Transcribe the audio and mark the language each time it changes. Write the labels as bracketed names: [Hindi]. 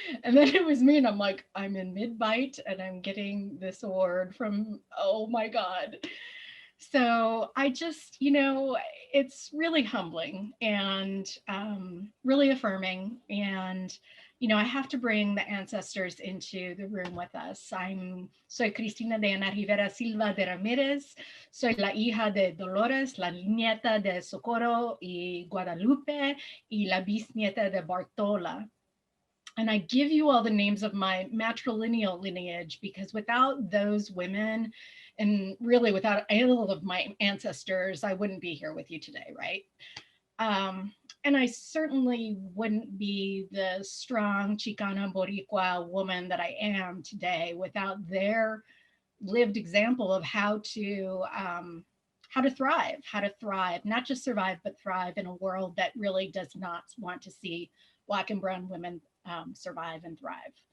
[English] And then it was me, and I'm like, I'm in mid-bite, and I'm getting this award from, oh my God. So I just, it's really humbling and really affirming. And, I have to bring the ancestors into the room with us. [Spanish] Soy Cristina de Ana Rivera Silva de Ramirez. Soy la hija de Dolores, la nieta de Socorro y Guadalupe, y la bisnieta de Bartola. [English] And I give you all the names of my matrilineal lineage because without those women, and really without all of my ancestors, I wouldn't be here with you today, right? And I certainly wouldn't be the strong Chicana Boricua woman that I am today without their lived example of how to thrive, not just survive, but thrive in a world that really does not want to see Black and brown women survive and thrive.